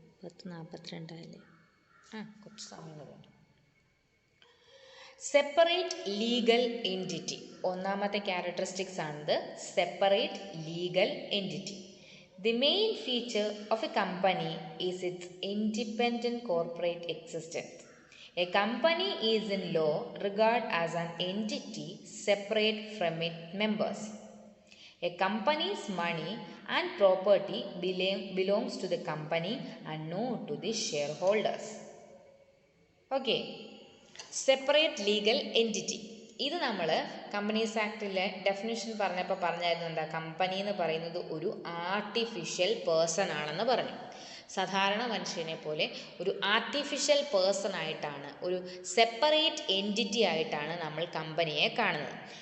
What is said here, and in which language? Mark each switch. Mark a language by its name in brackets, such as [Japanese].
[Malayalam] 10:42 ആയല്ലേ? കുറച്ച് സമയം വേണ്ട. Separate legal entity. ഒന്നാമത്തെ ക്യാരക്ടറിസ്റ്റിക്സ് ആണിത്, separate legal entity. [English] The main feature of a company is its independent corporate existence. A company is in law regarded as an entity separate from its members. A company's money and property belongs to the company and not to the shareholders. Okay, separate legal entity. [Malayalam] ഇത് നമ്മൾ companies ആക്ടിലെ definition പറഞ്ഞപ്പോൾ പറഞ്ഞായിരുന്നു എന്താ? Company എന്ന് പറയുന്നത് ഒരു artificial person ആണെന്ന് പറഞ്ഞു. സാധാരണ മനുഷ്യനെ പോലെ ഒരു ആർട്ടിഫിഷ്യൽ പേഴ്സൺ ആയിട്ടാണ്, ഒരു സെപ്പറേറ്റ് എൻറ്റിറ്റി ആയിട്ടാണ് നമ്മൾ കമ്പനിയെ കാണുന്നത്.